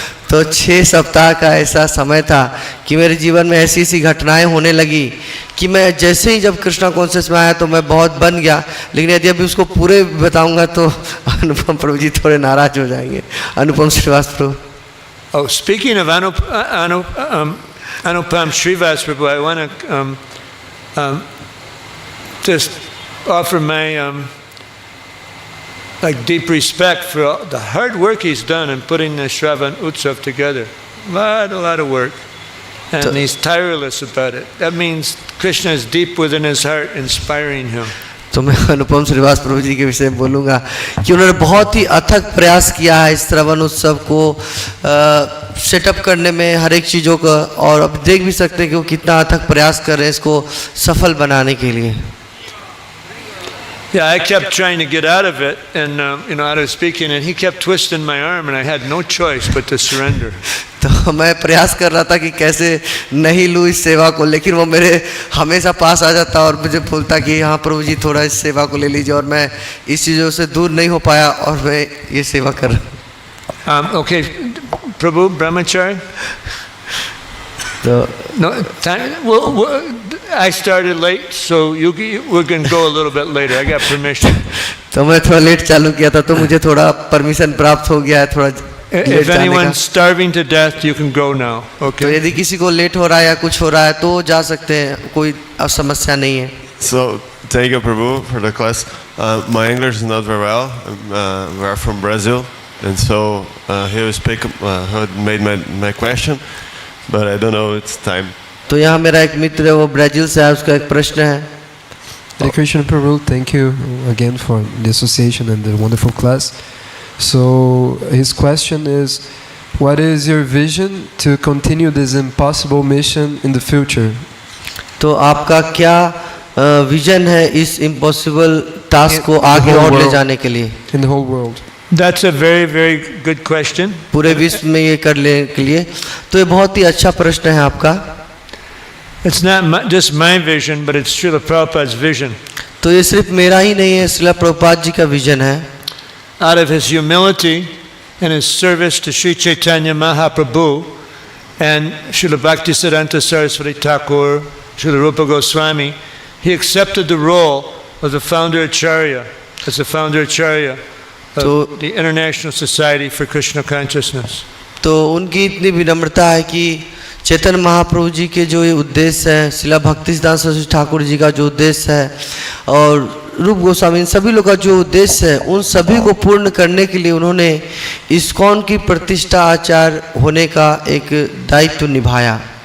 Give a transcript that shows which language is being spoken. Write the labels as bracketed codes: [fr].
[hi] तो 6 सप्ताह का ऐसा समय था कि मेरे जीवन में ऐसी ऐसी घटनाएं होने लगी कि मैं जैसे ही जब कृष्णा कॉन्शियस में आया तो मैं बहुत बन गया, लेकिन यदि अभी उसको पूरे बताऊंगा तो अनुपम प्रभु जी थोड़े नाराज हो जाएंगे। अनुपम श्रीवास प्रभु। [en] Oh, speaking of Anupam Srivas Prabhu, I want to just offer my like deep respect for the hard work he's done in putting the Sravan Utsav together. A lot of work. And he's tireless about it. That means Krishna is deep within his heart, inspiring him. [hi] तो मैं अनुपम श्रीवास प्रभु जी के विषय में बोलूँगा कि उन्होंने बहुत ही अथक प्रयास किया है इस श्रवण उत्सव को सेटअप करने में, हर एक चीज़ों का, और अब देख भी सकते हैं कि वो कितना अथक प्रयास कर रहे हैं इसको सफल बनाने के लिए। [en] Yeah, I kept trying to get out of it, and out of speaking, and he kept twisting my arm, and I had no choice but to surrender. [hi] तो मैं प्रयास कर रहा था कि कैसे नहीं लूँ इस सेवा को, लेकिन वो मेरे हमेशा पास आ जाता और मुझे बोलता कि हाँ प्रभु जी थोड़ा इस सेवा को ले लीजिए, और मैं इस चीज़ों से दूर नहीं हो पाया और मैं ये सेवा कर रहा हूँ। [en] Okay, Prabhu, Brahmachari? No, I started late, so we're going to go a little bit later. I got permission. [hi] तो मैं थोड़ा लेट चालू किया था, तो मुझे थोड़ा परमिशन प्राप्त हो गया है थोड़ा [en] If anyone's starving to death, you can go now. Okay. [hi] तो यदि किसी को लेट हो रहा है या कुछ हो रहा है तो जा सकते हैं, कोई समस्या नहीं है। [en] So thank you, Prabhu, for the class. My English is not very well. We are from Brazil, and so he will speak. He made my question, but I don't know it's time. [hi] तो यहाँ मेरा एक मित्र है, वो Brazil से है, उसका एक प्रश्न है। [en] Hare Krishna Prabhu, thank you again for the association and the wonderful class. So his question is, what is your vision to continue this impossible mission in the future? [hi] तो आपका क्या विजन है इस इम्पॉसिबल टास्क को आगे और ले जाने के लिए? [en] In the whole world. That's a very, very good question. [hi] पूरे विश्व में ये करने के लिए, तो ये बहुत ही अच्छा प्रश्न है आपका। [en] It's not just my vision, but it's Srila Prabhupada's vision. [hi] तो ये सिर्फ मेरा ही नहीं है, श्रील प्रभुपाद जी का विजन है। [en] Out of his humility and his service to Sri Chaitanya Mahaprabhu and Srila Bhaktisiddhanta Saraswati Thakur, Srila Rupa Goswami, he accepted the role of the founder acharya, as the founder acharya of the International Society for Krishna Consciousness. [hi] तो उनकी इतनी विनम्रता है कि चैतन्य महाप्रभु जी के जो ये उद्देश्य है, शिला भक्तिसिद्धांत सरस्वती ठाकुर जी का जो उद्देश्य है और रूप गोस्वामी, इन सभी लोग का जो उद्देश्य है, उन सभी को पूर्ण करने के लिए उन्होंने इस्कॉन की प्रतिष्ठा आचार्य होने का एक दायित्व निभाया।